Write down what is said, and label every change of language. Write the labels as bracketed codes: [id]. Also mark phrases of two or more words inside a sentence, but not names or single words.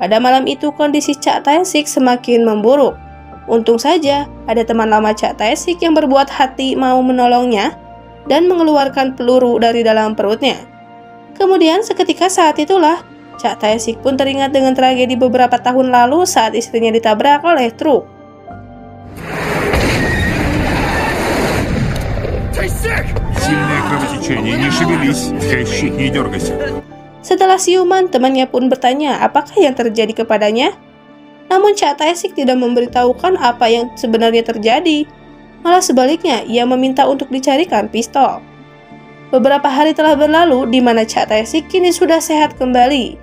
[id] Pada malam itu kondisi Cak Tae-sik semakin memburuk. Untung saja ada teman lama Cak Tae-sik yang berbuat hati mau menolongnya dan mengeluarkan peluru dari dalam perutnya. Kemudian seketika saat itulah Cak Tae-sik pun teringat dengan tragedi beberapa tahun lalu saat istrinya ditabrak oleh truk. [ru] Сильное кровотечение, не шевелись, Тайщик, не дергайся. [id] Setelah siuman, temannya pun bertanya apakah yang terjadi kepadanya. Namun Cak Tae-sik tidak memberitahukan apa yang sebenarnya terjadi. Malah sebaliknya, ia meminta untuk dicarikan pistol. Beberapa hari telah berlalu di mana Cak Tae-sik kini sudah sehat kembali.